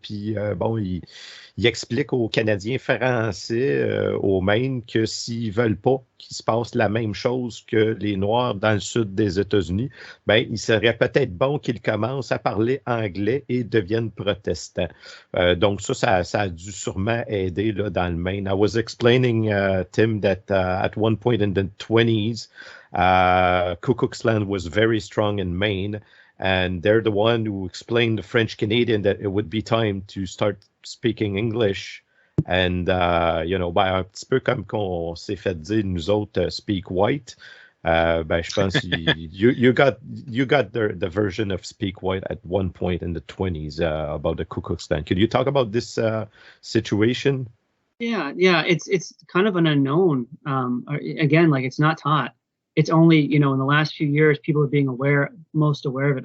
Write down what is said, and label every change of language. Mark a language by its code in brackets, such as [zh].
[fr] Puis bon, il explique aux Canadiens français au Maine que s'ils veulent pas qu'il se passe la même chose que les Noirs dans le sud des États-Unis, ben il serait peut-être bon qu'ils commencent à parler anglais et deviennent protestants. Donc ça a dû sûrement aider là, dans le Maine. [en] I was explaining, Tim, that at one point in the 20s, Ku Klux Klan was very strong in Maine. And they're the one who explained to French Canadian that it would be time to start speaking English. And, you know, [fr] ben, un petit peu comme qu'on s'est fait dire, nous autres, [en] speak white. [fr] Ben, je pense [en] you got the version of speak white at one point in the 20s about the Ku Klux Klan. Could you talk about this situation? Yeah, it's kind of an unknown. Again, like it's not taught. It's only, you know, in the last few years, people are being most aware of it.